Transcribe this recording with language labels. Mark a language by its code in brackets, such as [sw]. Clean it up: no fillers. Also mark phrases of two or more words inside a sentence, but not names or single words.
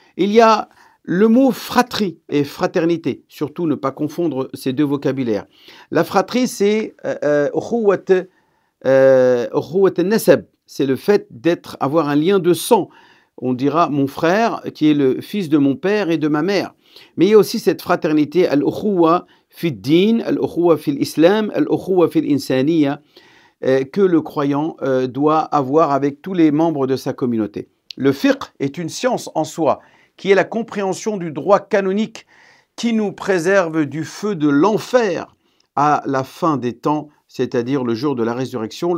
[fr] Il y a Le mot fratrie et fraternité, surtout ne pas confondre ces deux vocabulaires. La fratrie, c'est [ar] أخوة نسب, [fr] c'est le fait avoir un lien de sang. On dira mon frère, qui est le fils de mon père et de ma mère. Mais il y a aussi cette fraternité, [ar] الأخوة في دين، الأخوة في الإسلام، الأخوة في الإنسانية, [fr] que le croyant doit avoir avec tous les membres de sa communauté. Le fiqh est une science en soi, qui est la compréhension du droit canonique qui nous préserve du feu de l'enfer à la fin des temps, c'est-à-dire le jour de la résurrection.